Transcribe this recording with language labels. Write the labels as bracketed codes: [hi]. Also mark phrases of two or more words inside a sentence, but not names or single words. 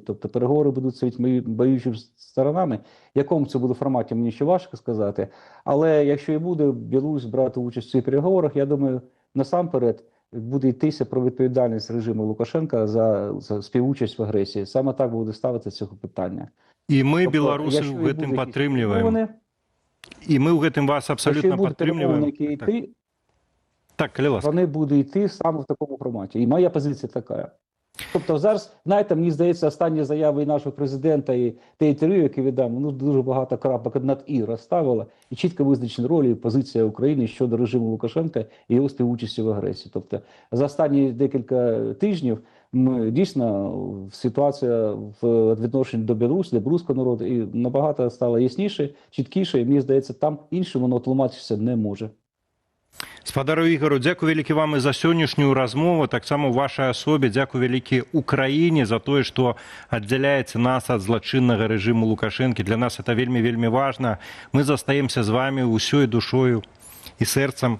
[uk] Тобто переговори будуть з воюючими сторонами. В якому це буде форматі, мені ще важко сказати. Але якщо і буде Білорусь брати участь в цих переговорах, я думаю, насамперед буде йтися про відповідальність режиму Лукашенка за співучасть в агресії. Саме так буде ставити цього питання. І ми, білоруси, [be] в гэтым падтрымліваем. [uk] І ми [be] в гэтым вас абсолютно падтрымліваем. [uk] Так, коли ласка. Вони будуть йти саме в такому форматі. І моя позиція така. Тобто зараз, знаєте, мені здається, останні заяви і нашого президента, і те інтерв'ю, яке віддав, ну дуже багато крапок над «і» розставила, і чітко визначені ролі і позиція України щодо режиму Лукашенка і його співучасті в агресії. Тобто за останні декілька тижнів дійсно ситуація в відношенні до Білорусі, до білоруського народу і набагато стала ясніше, чіткіше, і мені здається, там іншим воно тлумачитися не може. [be] Спадару Ігору, дякую вялікі вам і за сённяшнюю размову, таксама ў вашай асобе, дзякую вялікі Украіне за тое, што аддзяляеце нас ад злачыннага рэжыму Лукашэнкі. Для нас это вельмі важна. Мы застаемся з вами ўсёй душою і сэрцам.